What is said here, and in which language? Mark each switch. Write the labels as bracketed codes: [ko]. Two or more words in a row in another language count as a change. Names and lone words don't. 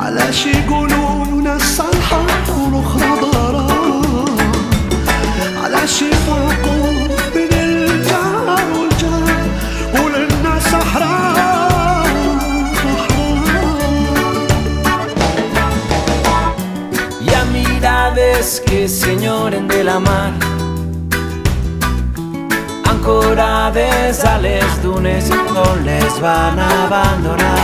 [ar] علاش يقولون الصالحة والأخرى ضرار؟ علاش يفرقوا بين الجار والجار وللناس أحرار [ca] Hi ha mirades que s'enyoren de la mar, ancorades a les dunes on les van abandonar.